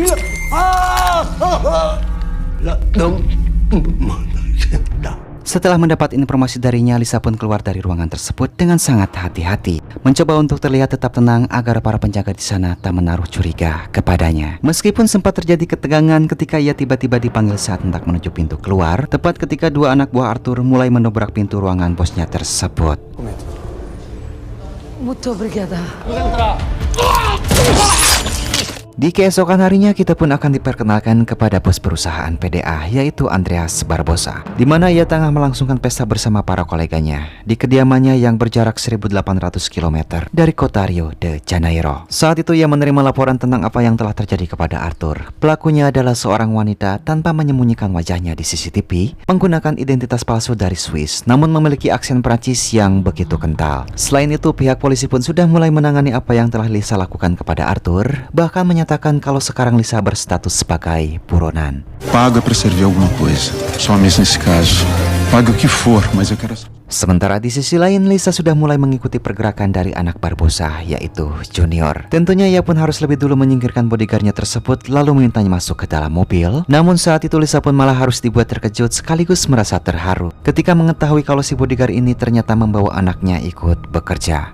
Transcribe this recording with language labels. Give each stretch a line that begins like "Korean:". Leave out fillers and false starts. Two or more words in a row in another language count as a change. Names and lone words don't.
Indonesian: Setelah mendapat informasi darinya, Lisa pun keluar dari ruangan tersebut dengan sangat hati-hati, mencoba untuk terlihat tetap tenang agar para penjaga di sana tak menaruh curiga kepadanya. Meskipun sempat terjadi ketegangan ketika ia tiba-tiba dipanggil saat hendak menuju pintu keluar, tepat ketika dua anak buah Arthur mulai mendobrak pintu ruangan bosnya tersebut.
Portuguese: Muito obrigada.
Indonesian: Di keesokan harinya kita pun akan diperkenalkan kepada bos perusahaan PDA, yaitu Andreas Barbosa, di mana ia tengah melangsungkan pesta bersama para koleganya di kediamannya yang berjarak 1.800 km dari kota Rio de Janeiro. Saat itu ia menerima laporan tentang apa yang telah terjadi kepada Arthur. Pelakunya adalah seorang wanita tanpa menyembunyikan wajahnya di CCTV, menggunakan identitas palsu dari Swiss, namun memiliki aksen Prancis yang begitu kental. Selain itu, pihak polisi pun sudah mulai menangani apa yang telah Lisa lakukan kepada Arthur, bahkan menyatakan kalau sekarang Lisa berstatus sebagai buronan.
Portuguese: Paga para servir alguma coisa. Somente nesse caso. Paga o que for, mas eu quero...
Indonesian: Sementara di sisi lain, Lisa sudah mulai mengikuti pergerakan dari anak Barbosa, yaitu Junior. Tentunya ia pun harus lebih dulu menyingkirkan bodyguardnya tersebut, lalu memintanya masuk ke dalam mobil. Namun saat itu Lisa pun malah harus dibuat terkejut sekaligus merasa terharu ketika mengetahui kalau si bodyguard ini ternyata membawa anaknya ikut bekerja.